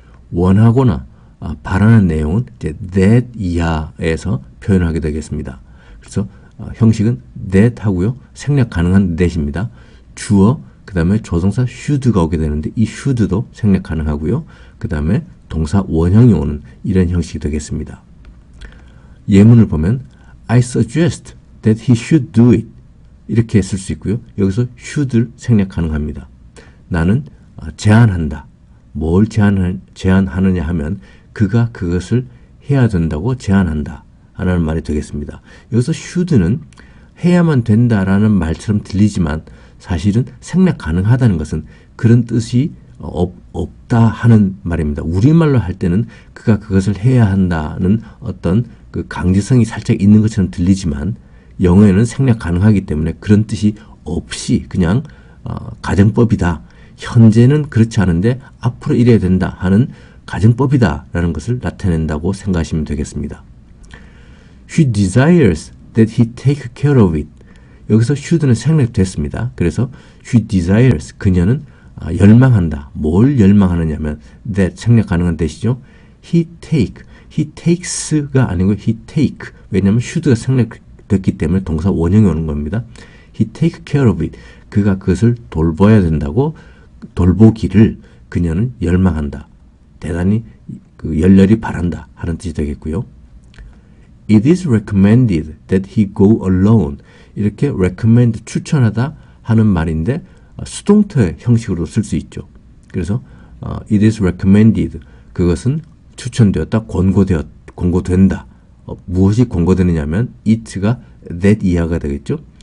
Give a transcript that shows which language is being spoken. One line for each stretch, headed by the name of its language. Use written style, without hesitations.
Korean: 원하거나 바라는 내용은 이제 that 이하에서 표현하게 되겠습니다. 그래서 형식은 that 하고요. 생략 가능한 that입니다. 주어, 그 다음에 조동사 should가 오게 되는데 이 should도 생략 가능하고요. 그 다음에 동사 원형이 오는 이런 형식이 되겠습니다. 예문을 보면
English: I suggest that he should do it
Korean: 이렇게 쓸 수 있고요. 여기서 should를 생략 가능합니다. 나는 제안한다. 뭘 제안하느냐 하면 그가 그것을 해야 된다고 제안한다 하는 말이 되겠습니다. 여기서 should는 해야만 된다라는 말처럼 들리지만 사실은 생략 가능하다는 것은 그런 뜻이 없다 하는 말입니다. 우리말로 할 때는 그가 그것을 해야 한다는 어떤 그 강제성이 살짝 있는 것처럼 들리지만 영어에는 생략 가능하기 때문에 그런 뜻이 없이 그냥 가정법이다. 현재는 그렇지 않은데 앞으로 이래야 된다 하는 가정법이다 라는 것을 나타낸다고 생각하시면 되겠습니다.
English: She desires that he take care of it.
Korean: 여기서 should는 생략됐습니다. 그래서
English: she desires,
Korean: 그녀는 열망한다. 뭘 열망하느냐 하면 that 생략 가능한 that이죠.
English: he takes
Korean: 가 아니고
English: he take.
Korean: 왜냐하면 should가 생략됐기 때문에 동사 원형이 오는 겁니다.
English: he take care of it.
Korean: 그가 그것을 돌봐야 된다고 돌보기를 그녀는 열망한다. 대단히 그 열렬히 바란다 하는 뜻이 되겠고요.
English: It is recommended that he go alone.
Korean: 이렇게 recommend 추천하다 하는 말인데 수동태 형식으로 쓸 수 있죠. 그래서
English: it is recommended
Korean: 그것은 추천되었다, 권고된다. 무엇이 권고되느냐면 it가 that 이하가 되겠죠.